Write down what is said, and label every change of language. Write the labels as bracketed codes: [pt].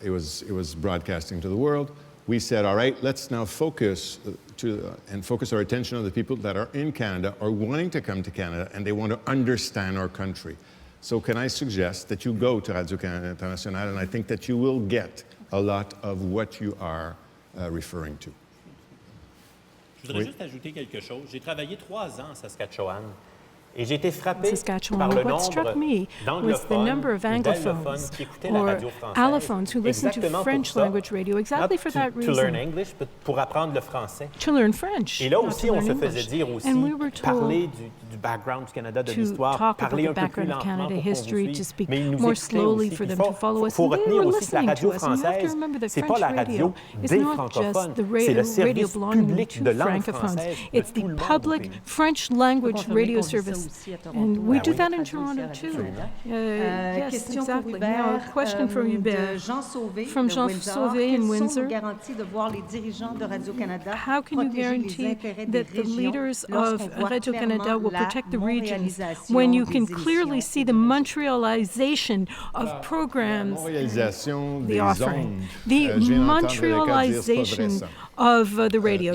[en] It was broadcasting to the world. We said, all right, let's now focus our attention on the people that are in Canada or wanting to come to Canada and they want to understand our country. So can I suggest that you go to Radio-Canada International, and I think that you will get a lot of what you are referring to. [fr] Je voudrais juste ajouter quelque chose. J'ai travaillé 3 ans à Saskatchewan. Et j'ai été frappé par le nombre d'anglophones qui écoutaient la radio française. [en] Allophones who listen to French language radio exactly for that reason. To learn English, but [fr] pour apprendre le français. [en] To learn French. [fr] Et là aussi, on se faisait dire aussi, parler du background du Canada, de l'histoire, parler un peu plus lentement pour qu'on vous suive. Mais ils nous écoutaient aussi. Il faut retenir aussi que la radio française, c'est pas la radio des francophones, c'est le service public de langue française. [en] It's the public French language radio service. And we do that in Toronto too. Yes, exactly. Now, a question from Hubert. From Jean Sauvé in Windsor. How can you guarantee that the leaders of Radio-Canada will protect the regions when you can clearly see the Montrealization of programs, the offering, the Montrealization of the radio?